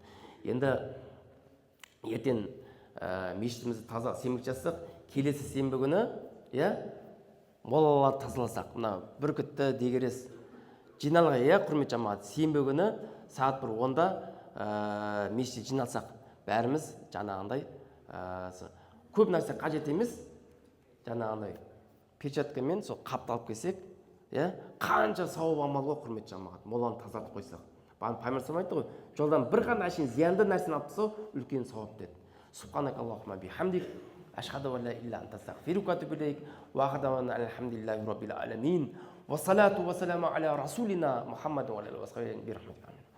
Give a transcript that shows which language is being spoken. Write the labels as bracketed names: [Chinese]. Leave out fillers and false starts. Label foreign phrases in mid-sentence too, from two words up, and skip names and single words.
[Kazakh] Енді ертең мешітімізді таза сенбілік жасасақ, келесі сенбі күні, иә, молаларды тазаласақ, мына бүркітті дегерес жиналға, иә, құрметті жамағат, сенбі күні сағат 1:10 мешітте жиналсақ, бәріміз жаңағындай көп нәрсе қажет емес, жаңағындай перчаткамен сол қапты алып келсек, иә, қанша сауап амал ғой, құрметті жамағат, моланы тазартып қойсақ. Пайғамбар айтты ғой, жолдан бір ғана әшейін зиянды нәрсені алып тастау үлкен сауап деді. [Arabic] سبحانك اللهم بحمدك أشهد أن لا إله إلا أنت أستغفرك وأتوب إليك وآخر دعوانا الحمد لله رب العالمين والصلاة والسلام على رسولنا محمد وعلى آله وصحبه.